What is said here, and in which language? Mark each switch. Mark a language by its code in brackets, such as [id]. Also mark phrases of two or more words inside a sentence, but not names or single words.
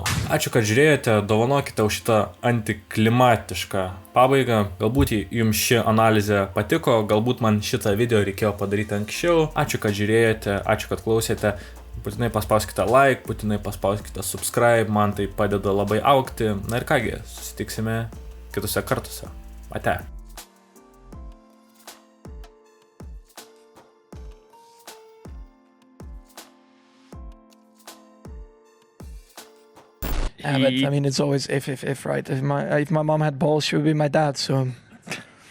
[lt] Ačiū, kad žiūrėjote, dovanokite už šitą antiklimatišką pabaigą. Galbūt jums ši analizė patiko, galbūt man šitą video reikėjo padaryti anksčiau. Ačiū, kad žiūrėjote, ačiū, kad klausėte. Būtinai paspauskite like, būtinai paspauskite subscribe, man tai padeda labai augti. Na ir kągi, susitiksime kitose kartuose. Ate. [en] Yeah, but I mean, it's always if, right? If my mom had balls, she would be my dad.